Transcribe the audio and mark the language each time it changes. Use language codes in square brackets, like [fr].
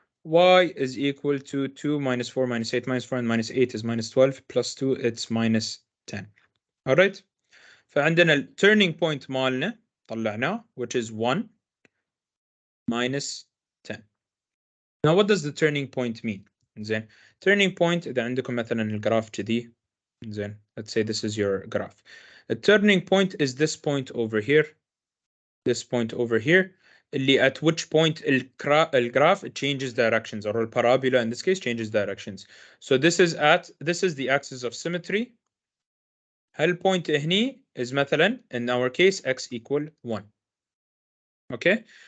[en] Y is equal to 2 minus 4 minus 8 minus 4 and minus 8 is minus 12 plus 2, it's minus 10. All right? [ar] فعندنا ال turning point مالنا طلعناه [en] which is 1 minus 10. Now what does the turning point mean? [ar] زين. Turning point إذا عندكم مثلا الجراف كذي. زين. [en] Let's say this is your graph. The turning point is this point over here. This point over here. اللي at which point الجراف it changes directions, or the parabola in this case changes directions. So this is the axis of symmetry. هالpoint هني is مثلا in our case x equal 1. Okay.